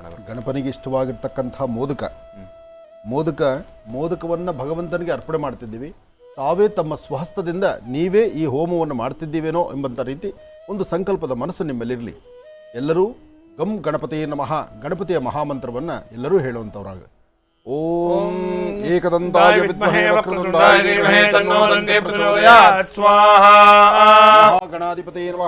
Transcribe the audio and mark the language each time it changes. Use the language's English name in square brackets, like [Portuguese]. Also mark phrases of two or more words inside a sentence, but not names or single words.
[Kannada] ಗಣಪನಿಗೆ ಇಷ್ಟವಾಗಿರ್ತಕ್ಕಂಥ ಮೋದಕವನ್ನು ಭಗವಂತನಿಗೆ ಅರ್ಪಣೆ ಮಾಡ್ತಿದ್ದೀವಿ. ತಾವೇ ತಮ್ಮ ಸ್ವಹಸ್ತದಿಂದ ನೀವೇ ಈ ಹೋಮವನ್ನು ಮಾಡ್ತಿದ್ದೀವೇನೋ ಎಂಬಂಥ ರೀತಿ ಒಂದು ಸಂಕಲ್ಪದ ಮನಸ್ಸು ನಿಮ್ಮಲ್ಲಿರಲಿ. ಎಲ್ಲರೂ [Sanskrit] ಗಂ ಗಣಪತಿಯೇ ನಮಃ, [Kannada] ಗಣಪತಿಯ ಮಹಾಮಂತ್ರವನ್ನು ಎಲ್ಲರೂ ಹೇಳುವಂಥವ್ರಾಗ. [Sanskrit] ಓಂ ಏಕದಂತಾಯ ವಿದ್ಮಹೇ ವಕ್ರತುಂಡಾಯ ಧೀಮಹಿ ತನ್ನೋ ದಂತೆ ಪ್ರಚೋದಯಾತ್ ಸ್ವಾಹಾ. ಗಣಾಧಿಪತಿಯೇ ನಮಃ.